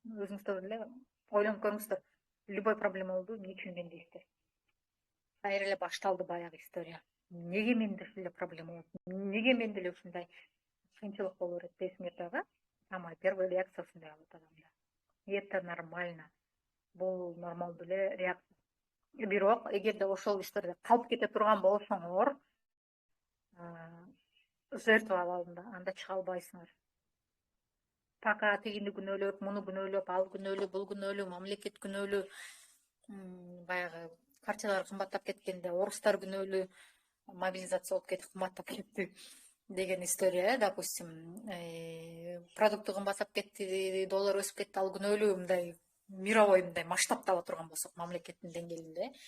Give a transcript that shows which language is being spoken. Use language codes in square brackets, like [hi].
[ky] Өзүңүздөр эле ойлонуп көрүңүздөр. Любой проблема болду, эмне үчүн мен дейсиздер. Кайра эле башталды баягы история. Неге менде ушундай проблема болот? Неге менде эле ушундай кыйынчылык боло берет дейсиңер дагы? [ru] Самая первая реакция [ky] ушундай болот адамда. [ru] Это нормально. [ky] Бул нормалдуу эле реакция. Бирок эгерде ошол историяда калып кете турган болсоңор, жертва абалында, анда чыга албайсыңар. Пока тигини күнөөлөп, муну күнөөлөп, ал күнөөлүү, бул күнөөлүү, мамлекет күнөөлүү, баягы квартиралар кымбаттап кеткенде, орустар күнөөлүү, мобилизация болуп кетип кымбаттап кетти деген история, допустим, продукты кымбаттап кетти, доллар өсүп кетти, ал күнөөлүү, мындай мировой мындай масштабтап отурган болсок мамлекеттин деңгээлинде.